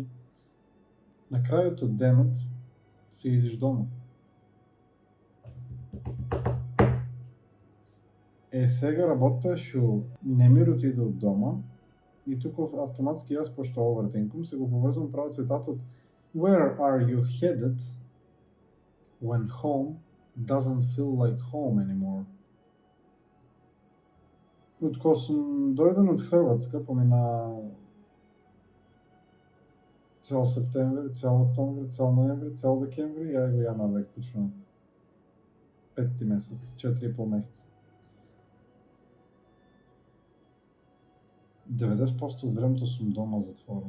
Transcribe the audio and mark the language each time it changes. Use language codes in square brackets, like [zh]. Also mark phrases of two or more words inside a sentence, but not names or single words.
[mk] На крајот од денот си идиш дома. Сега работата е што не ми отиде од дома и туку автоматски јас, пошто овертинкум, се го поврзувам право цитатот [en] Where are you headed when home doesn't feel like home anymore? [mk] Од кога сум дојден од Хрватска, помина цел септември, цел октомври, цел ноември, цел декември, ја го јануар точно. 5 месец, 4,5 месеца. 90% од времето сум дома затворен.